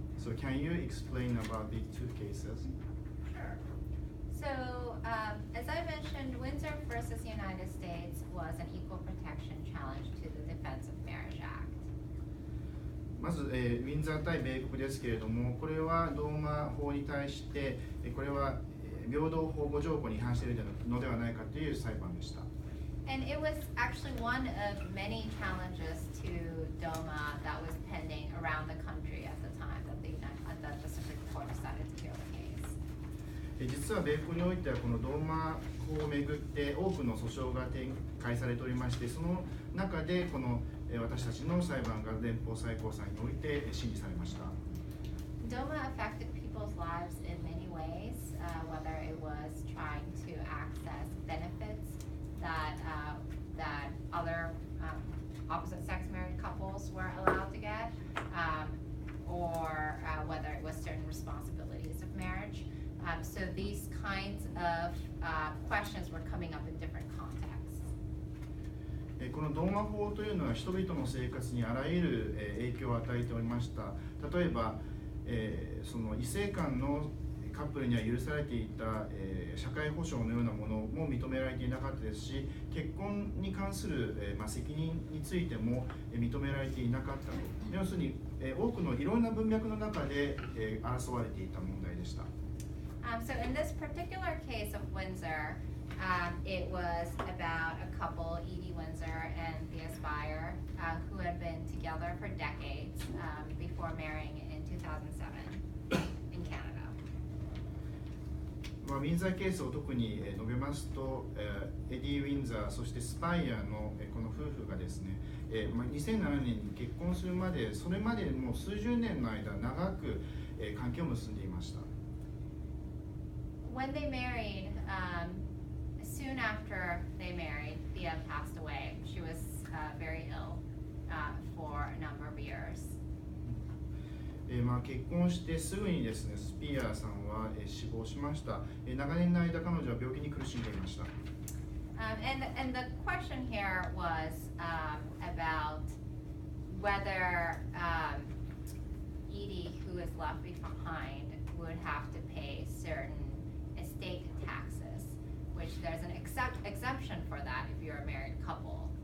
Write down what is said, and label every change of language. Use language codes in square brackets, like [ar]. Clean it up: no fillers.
[en] So can you explain about these two cases? Sure. So, as I mentioned, Windsor versus United States was an equal protection challenge to the Defense of Marriage Act. [ja] まず、ウィンザー対米国ですけれども、これはローマ法に対して、これは平等保護条項に違反しているのではないかという裁判でした。 [en] And it was actually one of many challenges to DOMA that was pending around the country at the time that the Supreme Court decided to hear the case. [ja] 実は米国においてはこのローマ法をめぐって多くの訴訟が展開されておりまして、その中でこの私たちの裁判が連邦最高裁において審理されました。 [en] DOMA affected people's lives in many ways, whether it was trying to access benefits that other opposite-sex married couples were allowed to get, or whether it was certain responsibilities of marriage. So these kinds of questions were coming up in different contexts. [ja] このドーマ法というのは人々の生活にあらゆる影響を与えておりました。例えば、その異性間のカップルには許されていた、社会保障のようなものも認められていなかったですし、結婚に関する、責任についても、認められていなかったと。要するに、多くのいろんな文脈の中で、争われていた問題でした。 [en] So in this particular case of Windsor, it was about a couple, Edie Windsor and the Aspire, who had been together for decades before marrying in 2007 in Canada. [ja] ウィンザーケースを特に述べますと、エディ・ウィンザー、そしてスパイアのこの夫婦がですね、2007年に結婚するまで、それまでもう数十年の間、長く関係を結んでいました。 [en] When they married, soon after they married, Thea passed away. She was very ill for a number of years. [ja] 結婚してすぐにですね、スピアーさんは死亡しました。長年の間、彼女は病気に苦しんでいました。 [en] And the question here was about whether Edie, who is left behind, would have to pay certain estate taxes, which there's an exemption for that if you're a married couple.